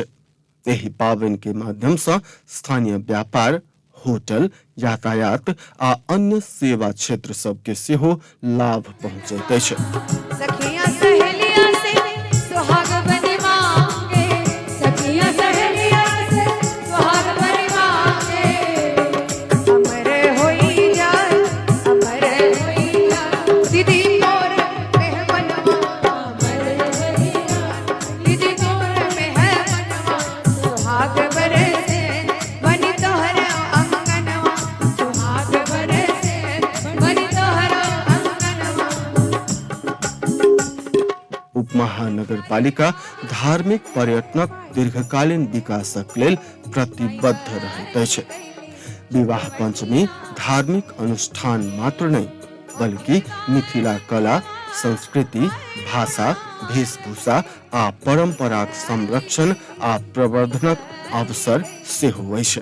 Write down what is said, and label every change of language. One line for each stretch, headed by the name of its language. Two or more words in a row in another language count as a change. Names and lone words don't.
Maithili: एहि पावनि के माध्यम सँ स्थानीय व्यापार, होटल, यातायात आ अन्य सेवा क्षेत्र सबके सेहो लाभ पहुँचैत अछि।
Bhojpuri: सखियां सहेलियां से सुहाग बनि मांगे, सखियां सहेलियां से सुहाग बनि मांगे। अमर होई जाए, अमर होई जाए, दीदी मोर मेहमनवा, अमर होई जाए, दीदी मोर मेहमनवा। सुहाग बरसे बनि तोहरा अंगनवा, सुहाग बरसे बनि तोहरा अंगनवा।
Maithili: उपमहानगर पालिका धार्मिक पर्यटनक दीर्घकालीन विकासक लेल प्रतिबद्ध रहैत अछि। विवाह पंचमी धार्मिक अनुष्ठान मात्र नहीं, बल्कि मिथिला कला, संस्कृति, भाषा, वेशभूषा आ परंपराक संरक्षण आ प्रवर्धनक अवसर सेहो अछि।